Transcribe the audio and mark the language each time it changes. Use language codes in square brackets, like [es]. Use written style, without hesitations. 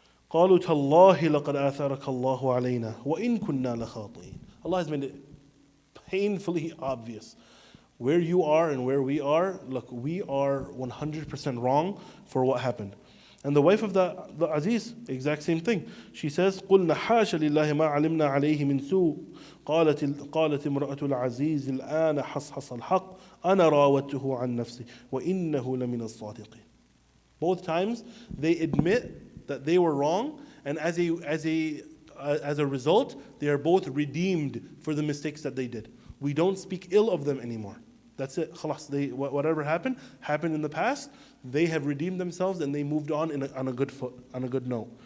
[ar] قالوا تالله لقد آثرك الله علينا وإن كنا لخاطئين. [en] Allah has made it painfully obvious. Where you are and where we are, look, we are 100% wrong for what happened. And the wife of the Aziz, exact same thing. She says, [ar] قُلْنَا حَاشَ لِلَّهِ مَا عَلِمْنَا عَلَيْهِ مِنْ سُوءٍ قالت امرأة العزيز الآن حصحص الحق أنا راودته عن نفسي وإنه لمن الصادقين. [en] Both times they admit that they were wrong, and as a result, they are both redeemed for the mistakes that they did. We don't speak ill of them anymore. That's it. Khalas, whatever happened in the past. They have redeemed themselves and they moved on on a good foot, on a good note.